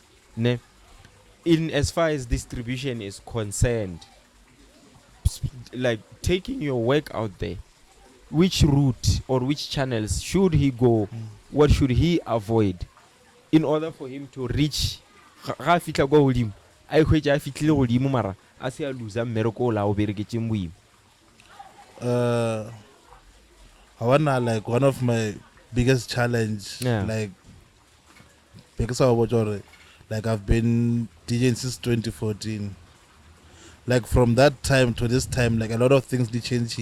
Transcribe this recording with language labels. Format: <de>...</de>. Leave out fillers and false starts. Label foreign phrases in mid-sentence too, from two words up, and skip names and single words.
<en>Ne? In as far as distribution is concerned, like taking your work out there, which route or which channels should he go? What should he avoid in order for him to reach</en> <nso>ga fitla go hodimo a khwetsa a fitlile godimo mara a se a loser mmereko o la o bereketseng boima?</nso> <en>I wanna like one of my biggest challenge, Yeah. like because I watch already, like I've been DJing since 2014. Like from that time to this time, like a lot of things did change.</en>